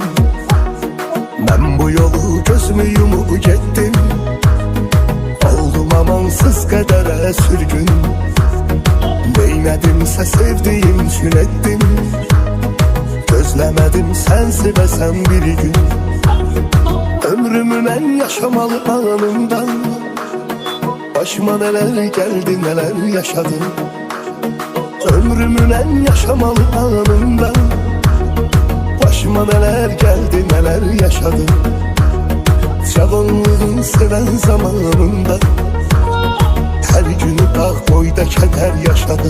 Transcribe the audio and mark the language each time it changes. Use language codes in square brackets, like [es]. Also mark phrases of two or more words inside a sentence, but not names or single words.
[az] Mən bu yolu gözümü yumup gittim, oldum amansız qədərə sürgün. Neynədimsə sevdiyim üçün etdim, gözləmədim sən sevəsən bir gün. Ömrümü mən yaşamalı anımdan, [tr] başıma neler geldi neler yaşadım. [az] Ömrümü mən yaşamalı anımdan, [tr] başıma neler geldi neler yaşadım. Cavanlığın seven zamanında her günü dağ boyda keder yaşadım.